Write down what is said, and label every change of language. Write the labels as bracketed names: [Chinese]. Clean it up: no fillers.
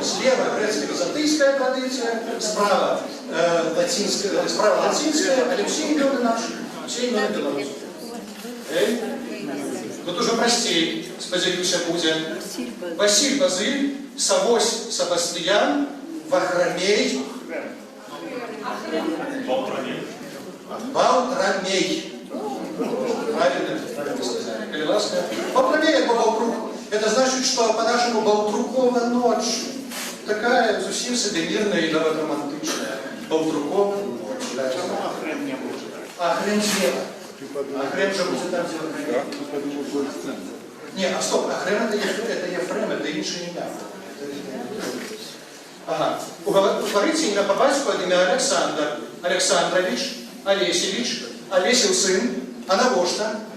[Russian] Слева грецко-византийская традиция, справа латинская, Алексей Лёвин наш, все имена белорусские. [Ukrainian] Тут уже простей, сподіваюся, буде. Василь Базиль, Савось Себастьян, Вахромей. [Russian] Балтрамей. Правильно сказали. Переласка. Балтрамей это Балтрук. Это значит, что по-нашему Балтрукова ночь. Такая совсем себе мирная и романтичная. Балтрукова ночь. А хрен слева. А хрен же будет там, где [Ukrainian] Ні, а стоп, Ефрем це Єфрем, це інше ім'я. Ага. Утвориться ім'я по батьку від ім'я Олександр. Олександрович, Олесевич, Олесів син, [Belarusian] а навошта?